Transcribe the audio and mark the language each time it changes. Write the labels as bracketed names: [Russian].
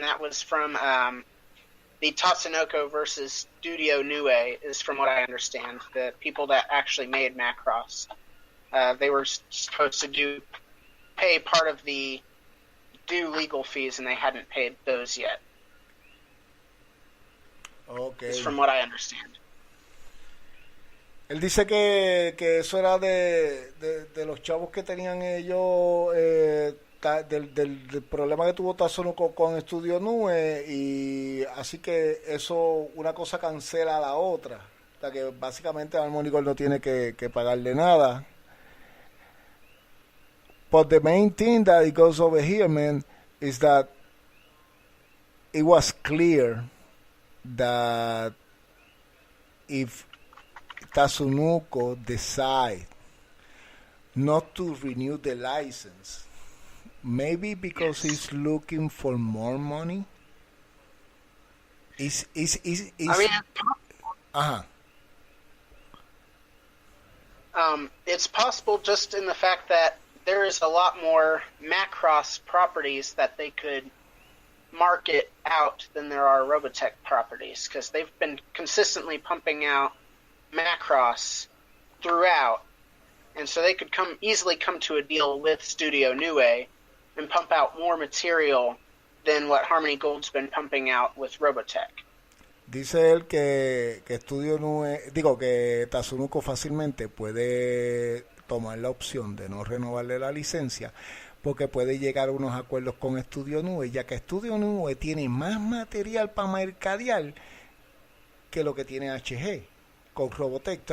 [English] That was from the Tatsunoko versus Studio Nue, is from what I understand. The people that actually made Macross, they were supposed to pay part of the due legal fees, and they hadn't paid those yet. Okay. Is from what I understand. [Spanish] Él dice que eso era de los chavos que tenían ellos, del problema que tuvo Tatsunoko con Studio Nue, y así que eso, una cosa cancela a la otra. O sea que básicamente Harmony Gold no tiene que pagarle nada. [English] But the main thing that it goes over here, man, is that it was clear that if Tatsunoko decide not to renew the license, maybe because he's looking for more money. I mean, uh-huh. It's possible just in the fact that there is a lot more Macross properties that they could market out than there are Robotech properties, because they've been consistently pumping out Macross throughout, and so they could easily come to a deal with Studio Nue and pump out more material than what Harmony Gold's been pumping out with Robotech. [Spanish] Dice él que Studio Nue, que Tatsunoko fácilmente puede tomar la opción de no renovarle la licencia porque puede llegar a unos acuerdos con Studio Nue, ya que Studio Nue tiene más material para mercadear que lo que tiene HG con Robotech.